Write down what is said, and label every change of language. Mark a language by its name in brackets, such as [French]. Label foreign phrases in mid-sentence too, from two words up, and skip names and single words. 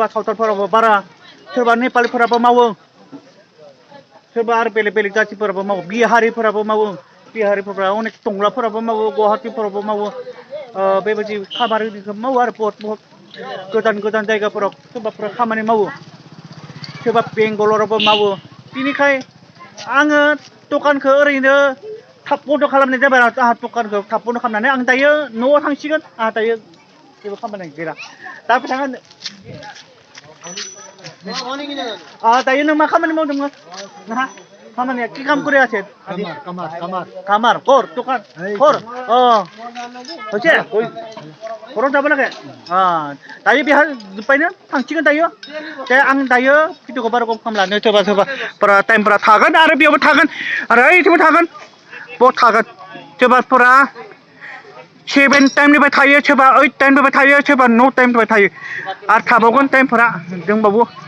[Bodo] सावथालफोरावबो बारा सोरबा नेपालिफोराबो मावो सोरबा आरो बेलेग बेलेग जाथिफोराबो मावो बिहारिफोराबो मावो बिहारिफोरा अनेक टंलाफोराबो मावो गुवाहाटिफोरावबो मावो बेबायदि खामानिखौ मावो आरो बहुत गोजान गोजान जायगाफोराव सोरबाफोरा खामानि मावो सोरबा बेंगालरावबो मावो बिनिखाय आङो दखानखौ ओरैनो थाब बन्द खालामनाय जाबाय आंहा दखानखौ थाब बन्द खालामनानै आं दायो न'आव थांसिगोन आंहा दायो जेबो खामानि गैला दा बिथाङा दायो नों मा खामानि मावदोंमोन नोंहा खामानिया [Bangla] কি কাম করে আছেন কামার কর দোকান কর হচ্ছে [Bodo] खराव जाबो नागे दायो बेहा जोब्बायनो थांसिगोन दायो आं दायो भिडिअखौ बारा गोबाव खालामला सोरबा सोरबाफोरा टाइमफोरा थागोन आरो बेयावबो थागोन आरो ओइथिंबो थागोन बाव थागोन सोरबाफोरा 7 टाइमनिफ्राय थायो सोरबा 8 टाइमनिफ्राय थायो सोरबा 9 टाइमनिफ्राय थायो आरो थाबावगोन टाइमफोरा दंबावो